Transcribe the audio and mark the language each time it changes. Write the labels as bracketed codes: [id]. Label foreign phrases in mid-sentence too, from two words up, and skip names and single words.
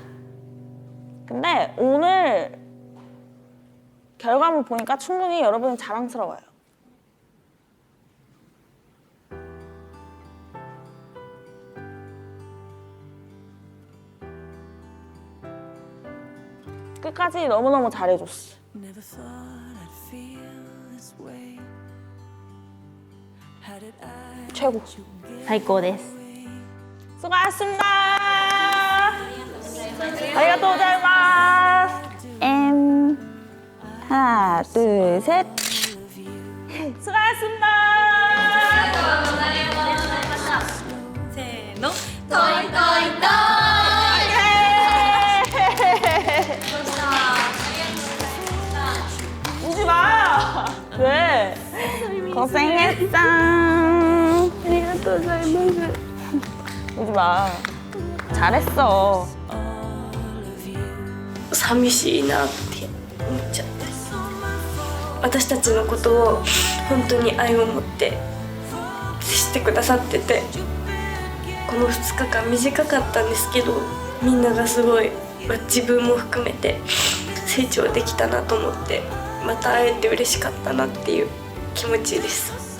[ko] 근데 오늘 결과물 보니까 충분히 여러분이 자랑스러워요. 끝까지 너무너무 잘해줬어. [en] Never thought I'd feel this way. How did I [ko] 최고. [ja] 最高です。 [ko] 수고하셨습니다. [ja] ありがとう ございます. [ko] 하나, 둘, 셋. 수고하셨습니다. [ja] せーの [ko] 우지 마. 왜? 고생했어. [ja] ありがとう ございます. [ko] 우지 마. 잘했어. [ja] 寂しいなって思っちゃって私たちのことを本当に愛を持って接してくださっててこの2日間短かったんですけどみんながすごい自分も含めて成長できたなと思ってまた会えて嬉しかったなっていう気持ちです